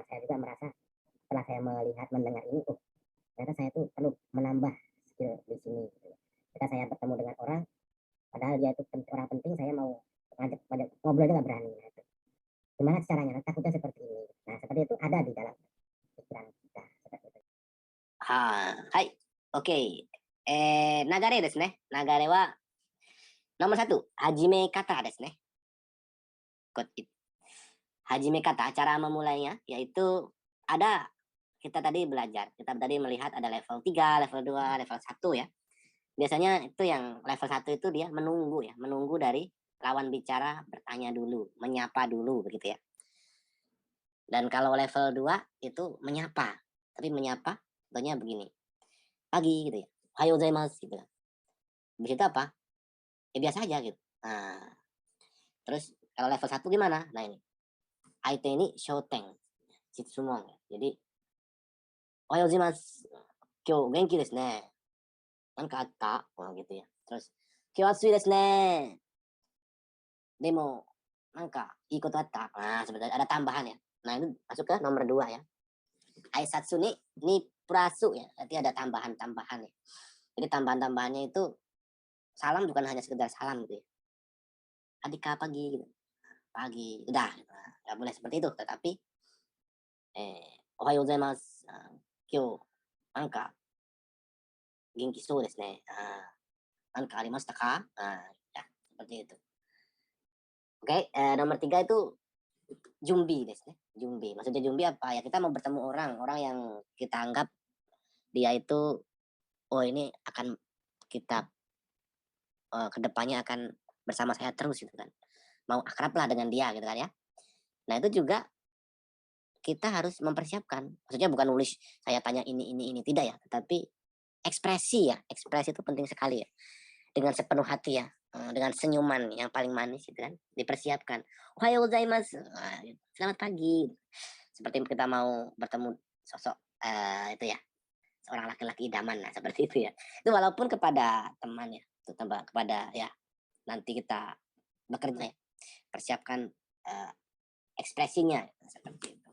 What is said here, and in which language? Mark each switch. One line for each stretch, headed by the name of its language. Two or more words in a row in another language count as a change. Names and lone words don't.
Indonesian: Saya juga merasa setelah saya melihat mendengar ini, ternyata saya tuh perlu menambah skill di sini gitu. Ketika saya bertemu dengan orang padahal dia itu orang penting, saya mau ngajak ngobrol aja nggak berani. Nah, itu gimana caranya? Nah, takutnya seperti ini. Nah, seperti itu ada di dalam pikiran kita seperti itu.
Japanese: はい。OK。流れですね。流れは、nomor 1、始め方ですね。始め方,
Indonesian: cara memulainya, yaitu ada, kita tadi belajar, kita tadi melihat ada level 3, level 2, level 1 ya. Biasanya itu yang level 1 itu dia menunggu ya, menunggu dari lawan bicara bertanya dulu, menyapa dulu begitu ya. Dan kalau level 2 itu menyapa, tapi menyapa contohnya begini, pagi gitu ya,
Japanese: おはようございます gitu.
Indonesian: Habis itu apa? Ya biasa aja gitu. Nah, terus kalau level 1 gimana? Nah ini,
Japanese: 相手に焦点、じつもん.
Indonesian: Jadi,
Japanese: おはようございます、今日元気ですね. なんかあった?
Indonesian: Oh, gitu ya. Terus,
Japanese: 今日暑いですね。でも、なんかいいことあった?
Indonesian: Nah, sebenarnya ada tambahan ya. Nah, itu masuk ke nomor 2 ya.
Japanese: 挨拶にプラス ya.
Indonesian: Berarti ada tambahan-tambahan ya. Jadi tambahan-tambahannya itu salam bukan hanya sekedar salam gitu ya. Adika pagi gitu. Pagi, udah. Nggak boleh seperti itu, tetapi
Japanese: おはようございます. 今日、なんか元気そうですね. なんかありましたか?
Indonesian: Ya, seperti itu. Oke, nomor 3 itu
Japanese: 準備ですね.
Indonesian: Jumbi. Maksudnya jumbi apa? Ya kita mau bertemu orang yang kita anggap dia itu, oh ini akan kita kedepannya akan bersama saya terus gitu kan. Mau akrab lah dengan dia gitu kan ya. Nah itu juga kita harus mempersiapkan. Maksudnya bukan nulis saya tanya ini tidak ya, tetapi ekspresi ya, ekspresi itu penting sekali ya. Dengan sepenuh hati ya, dengan senyuman yang paling manis gitu kan, dipersiapkan.
Japanese: おはようございます,
Indonesian: selamat pagi. Seperti kita mau bertemu sosok itu ya, seorang laki-laki idaman lah seperti itu ya. Itu walaupun kepada teman ya, kepada ya nanti kita bekerja ya, persiapkan ekspresinya seperti itu.